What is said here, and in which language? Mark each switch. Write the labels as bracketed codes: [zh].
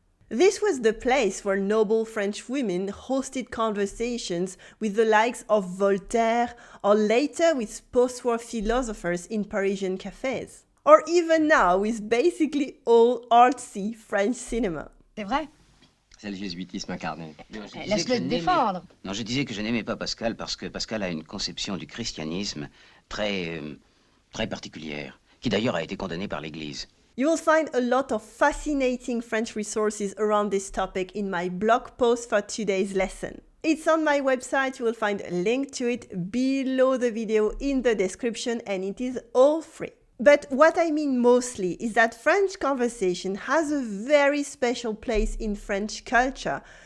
[en] This was the place where noble French women hosted conversations with the likes of Voltaire, or later with post-war philosophers in Parisian cafés. Or even now with basically all artsy French cinema. [fr] C'est vrai? C'est le jésuitisme incarné. Laisse-le te défendre. Non, je disais que je n'aimais pas Pascal parce que Pascal a une conception du christianisme très particulière, qui d'ailleurs a été condamnée par l'Église. [en] You will find a lot of fascinating French resources around this topic in my blog post for today's lesson. It's on my website, you will find a link to it below the video in the description, and it is all free. But what I mean mostly is that French conversation has a very special place in French culture.